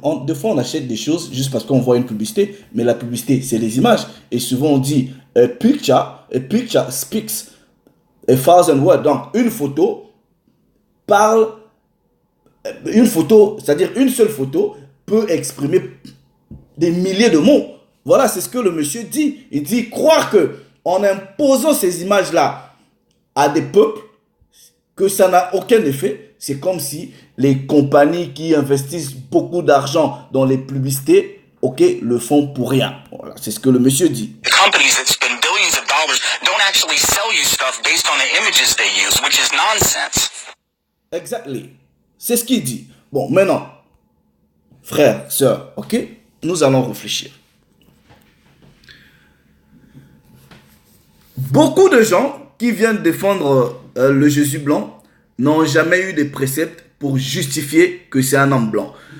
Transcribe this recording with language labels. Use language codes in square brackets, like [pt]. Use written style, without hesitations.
[fr] Des fois, on achète des choses juste parce qu'on voit une publicité, mais la publicité, c'est les images. Et souvent, on dit [en] a picture speaks 1,000 words. [fr] Donc, une photo parle... Une photo, c'est-à-dire une seule photo, peut exprimer des milliers de mots. Voilà, c'est ce que le monsieur dit. Il dit croire que en imposant ces images-là à des peuples, que ça n'a aucun effet, c'est comme si les compagnies qui investissent beaucoup d'argent dans les publicités, ok, le font pour rien. Voilà, c'est ce que le monsieur dit. [en] Companies that spend billions of dollars don't actually sell you stuff based on the images they use, which is nonsense. [fr] Exactly. C'est ce qu'il dit. Bon, maintenant, frères, sœurs, ok, nous allons réfléchir. Beaucoup de gens qui viennent défendre le Jésus blanc n'ont jamais eu de préceptes pour justifier que c'est un homme blanc.